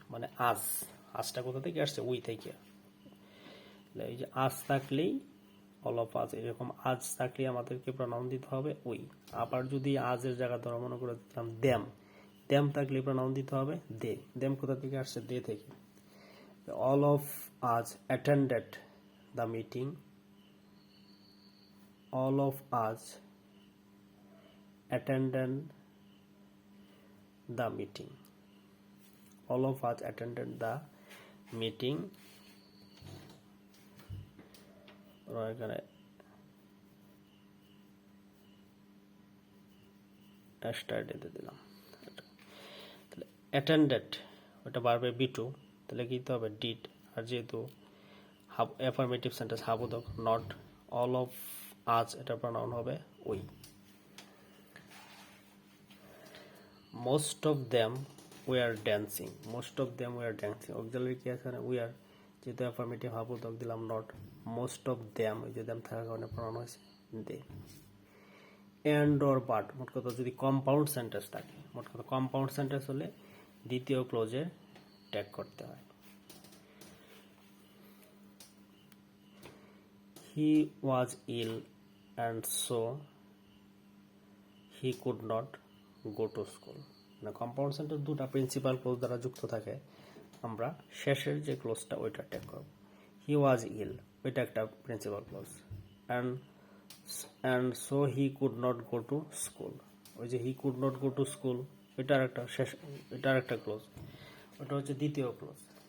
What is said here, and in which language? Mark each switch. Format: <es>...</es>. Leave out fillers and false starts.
<bn>মানে আজ, আজটা কোথা থেকে আসছে উই থেকে। এই যে আজ থাকলেই অল অফ আজ, এরকম আজ থাকলে আমাদেরকে প্রনাউন দিতে হবে উই। আবার যদি আজের জায়গা ধরা মনে করে দিতাম দেম, দেম থাকলে প্রনাউন দিতে হবে দে। দেম কোথা থেকে আসছে দে থেকে।</bn> <en>all of us attended the meeting, all of us attended the meeting, all of us attended the meeting,</en> <bn>এখানে স্টার্টে দিলাম। তাহলে অ্যাটেন্ডেড ওটা বাড়বে বি টু, তাহলে কি দিতে হবে ডিড। আর যেহেতু affirmative sentence হাবুদক not, all of আজ এটা প্রনাউন হবে we. Most of them we are dancing, most of them we are dancing, auxiliary কি আছে উই আর, যেহেতু অ্যাফার্মেটিভ হাবুদক দিলাম নট, মোস্ট অফ দেম, ওই যে দেম থাকার কারণে প্রনাউন হয়েছে দে। এন্ড অর বাট, মোট কথা যদি কম্পাউন্ড সেন্টেন্স থাকে, মোট কথা কম্পাউন্ড সেন্টেন্স হলে দ্বিতীয় ক্লোজে ট্যাগ করতে হয়।</bn> <en>He was ill and so he could not go to school.</en> <bn>মানে কম্পাউন্ড সেন্টেন্স দুটা প্রিন্সিপাল ক্লোজ দ্বারা যুক্ত থাকে, আমরা শেষের যে ক্লোজটা ওইটা ট্যাগ করব।</bn> <en>he was ill,</en> <bn>ওইটা একটা principal clause.</bn> <en>and so he could not go to school,</en> <bn>ওই যে</bn> <en>he could not go to school</en> <bn>এটার একটা ক্লোজ, ওটা হচ্ছে দ্বিতীয় ক্লোজ।</bn>